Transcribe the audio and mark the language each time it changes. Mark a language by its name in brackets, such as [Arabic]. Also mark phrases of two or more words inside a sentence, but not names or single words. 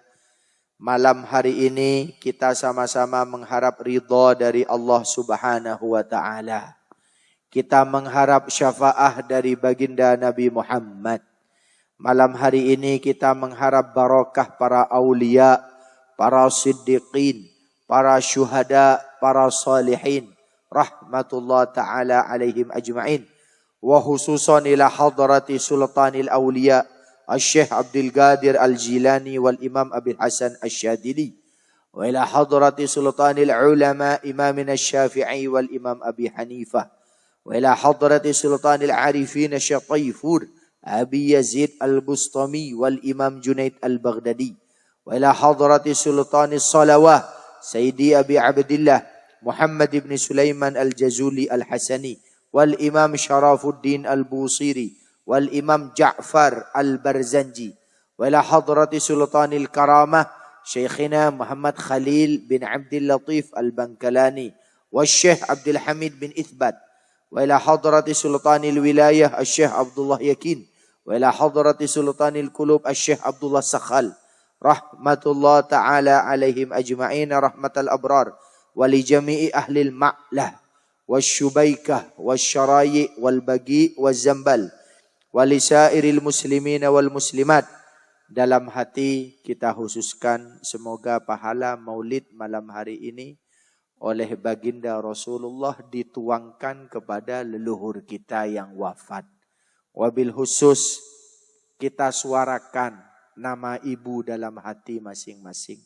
[Indonesian] Malam hari ini kita sama-sama mengharap ridha dari Allah [Arabic] سبحانه وتعالى. [Indonesian] Kita mengharap syafaah dari baginda Nabi Muhammad. Malam hari ini kita mengharap barakah para aulia, para siddiqin, para syuhada, para salihin. [Arabic] رحمة الله تعالى عليهم أجمعين. وخصوصا إلى حضرة سلطان الأولياء, الشيخ عبد القادر الجيلاني والإمام أبي الحسن الشاذلي. وإلى حضرة سلطان العلماء إمامنا الشافعي والإمام أبي حنيفة. وإلى حضرة سلطان العارفين الشيخ طيفور أبي يزيد البسطامي والإمام الجنيد البغدادي. وإلى حضرة سلطان الصلوات سيدي أبي عبد الله محمد بن سليمان الجزولي الحسني والإمام شرف الدين البوصيري والإمام جعفر البرزنجي. وإلى حضرة سلطان الكرامة شيخنا محمد خليل بن عبد اللطيف البنكلاني والشيخ عبد الحميد بن إثبات. وإلى حضرة سلطان الولاية الشيخ عبد الله يقين. وإلى حضرة سلطان القلوب الشيخ عبد الله سخال. رحمة الله تعالى عليهم أجمعين رحمة الأبرار. ولجميع أهل المعلاة والشبيكة والشرائع والبقيع والزمبل. ولسائر المسلمين والمسلمات. [Indonesian] Dalam hati kita khususkan semoga pahala maulid malam hari ini oleh baginda Rasulullah dituangkan kepada leluhur kita yang wafat. [Arabic] وبالخصوص [Indonesian] kita suarakan nama ibu dalam hati masing-masing.